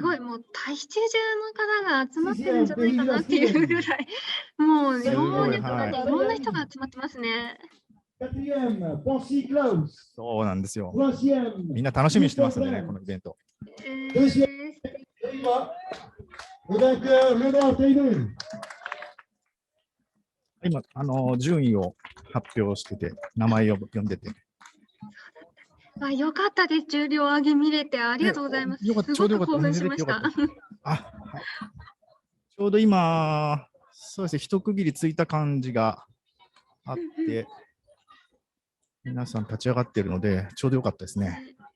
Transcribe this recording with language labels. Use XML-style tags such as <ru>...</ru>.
<ja>ごい、もう大使中の方が集まってるんじゃないかなっていうぐらい、もう日本でとかでいろんな人が集まってますね。</ja> <fr>4e, Poncy Klaus.</fr> <ja>そうなんですよ。</ja> <fr>3e,</fr> <ja>みんな楽しみにしてますんでね、このイベント。</ja> <fr>2e, le vainqueur, Leonard Taylor.</fr> <ja>今、順位を発表してて、名前を呼んでて。よかったです。重量上げ見れてありがとうございます。よかった、ちょうどよかった。興奮しました。はい、ちょうど今、そうですね、一区切りついた感じがあって、皆さん立ち上がっているので、ちょうどよかったですね。</ja>